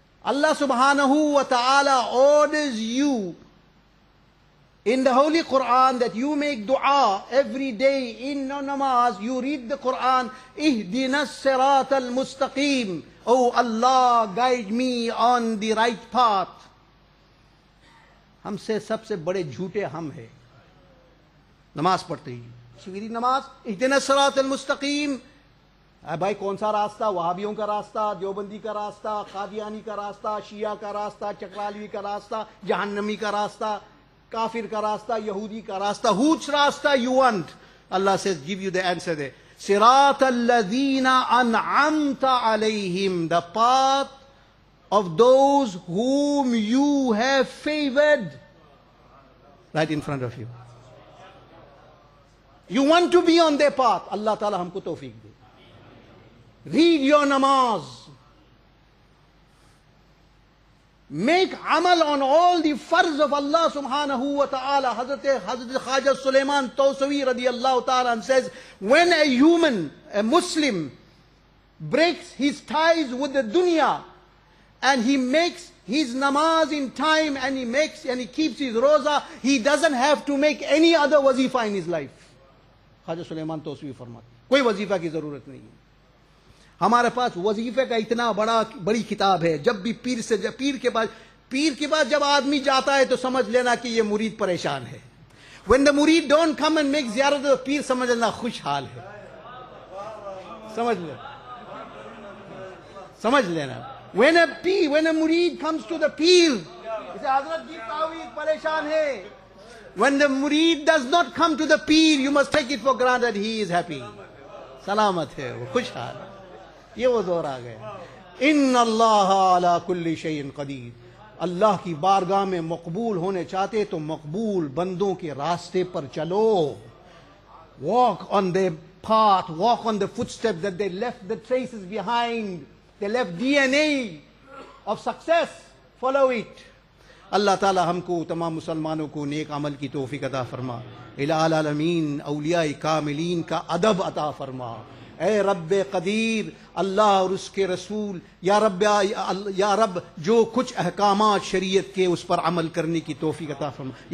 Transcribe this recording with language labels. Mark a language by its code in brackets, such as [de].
[en] Allah subhanahu wa ta'ala orders you in the Holy Quran that you make dua every day in namaz. You read the Quran, [ar] ihdinas sirat al-mustaqim. [en] Oh Allah, guide me on the right path. [hi] हमसे सबसे बड़े झूठे हम हैं नमाज पढ़ते ही। शिविरी नमाज, [ar] ihdinas sirat al-mustaqim। [hi] भाई कौन सा रास्ता? वहाबियों का रास्ता, देवबंदी का रास्ता, कादियानी का रास्ता, शिया का रास्ता, चकरालवी का रास्ता, जहन्नमी का रास्ता, काफिर का रास्ता, यहूदी का रास्ता। [en] Which rasta you want? Allah says, give you the answer there. [ar] Sirat alladhina an'amta alayhim, [en] the path of those whom you have favored. Right in front of you. You want to be on their path. [hi] Allah Ta'ala हमको तौफीक दे। [en] Read your namaz. Make amal on all the farz of Allah subhanahu wa ta'ala. Hazrat Khwaja Suleiman Tawsawi radiyallahu ta'ala says, when a human, a Muslim, breaks his ties with the dunya and he makes his namaz in time and he keeps his roza, he doesn't have to make any other wazifa in his life. [hi] Khwaja Suleiman Tawsawi फरमाते, कोई वजीफा की जरूरत नहीं है। हमारे पास वजीफे का इतना बड़ी किताब है। जब भी पीर के बाद जब आदमी जाता है तो समझ लेना कि ये मुरीद परेशान है। [en] When the murid don't come and make ziyarat of the pir, [hi] समझ लेना खुशहाल है। समझ लेना। [en] When a murid comes to the pir, he says, [hi] हजरत जी तावीज़ परेशान है। [en] When the murid does not come to the pir, you must take it for granted he is happy, [hi] सलामत है, वो खुशहाल। ये वो दौर आ गया। [ar] इन्ना अल्लाह अला कुल्ली शैइन कदीर। [hi] अल्लाह की बारगाह में मकबूल होने चाहते तो मकबूल बंदों के रास्ते पर चलो। [en] Walk on their path, walk on the footsteps that they left the traces behind. They left DNA of success. Follow it. [hi] अल्लाह ताला हमको तमाम मुसलमानों को नेक अमल की तौफीक अता फरमा। इलाल आलमीन औलिया कामिलीन का अदब अता फरमा। ए रब्बे कदीर, अल्लाह और उसके रसूल, या रब जो कुछ अहकामात शरीयत के उस पर अमल करने की तौफीक अता फरमा।